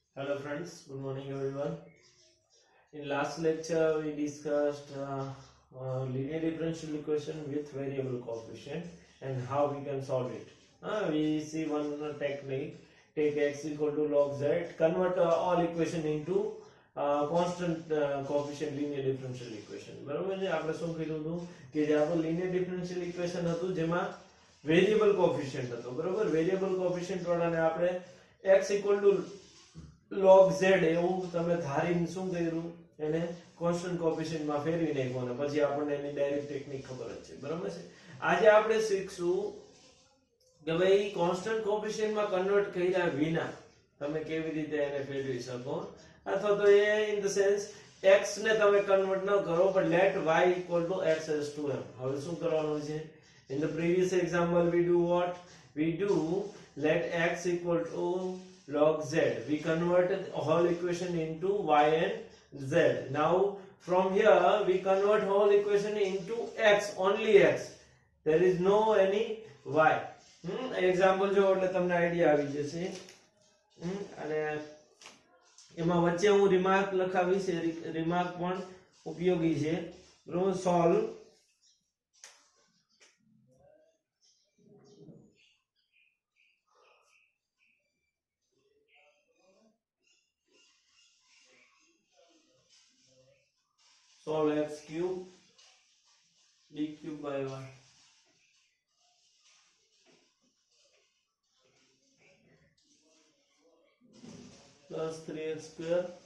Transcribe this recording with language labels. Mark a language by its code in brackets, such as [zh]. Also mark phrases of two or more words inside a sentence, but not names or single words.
[en] Hello friends, good morning everyone. In last lecture we discussed linear differential equation with variable coefficient and how we can solve it. We see one technique, take x equal to log z, convert all equation into constant coefficient linear differential equation. [gu] બરોબર છે આપણે શું કર્યું હતું કે જે આપણું [en] linear differential equation [gu] હતું જેમાં [en] variable coefficient [gu] હતો બરોબર [en] variable coefficient [gu] વાળાને આપણે [en] x equal to log [gu] z એવું તમે ધારીને શું કર્યું એને [en] constant coefficient [gu] માં ફેરવી નાખ્યો અને પછી આપણને એની [en] direct technique [gu] ખબર જ છે બરાબર છે આજે આપણે શીખશું કે ભાઈ [en] constant coefficient [gu] માં કન્વર્ટ કર્યા વિના તમે કેવી રીતે એને ફેરવી શકો અથવા તો એ [en] in the sense x [gu] ને તમે કન્વર્ટ ન કરો [en] but let y equal to x raised to m [gu] હવે શું કરવાનું છે [en] in the previous example we do what we do let x equal to log z. We converted whole equation into y and z. Now from here we convert whole equation into x, only x. There is no any y. Example [gu] જો એટલે તમને આઈડિયા આવી જશે અને એમાં વચ્ચે હું રિમાર્ક લખાવીશ રિમાર્ક પણ ઉપયોગી છે બરોબર સોલ્વ [en] solve x cube d cube by y plus 3x square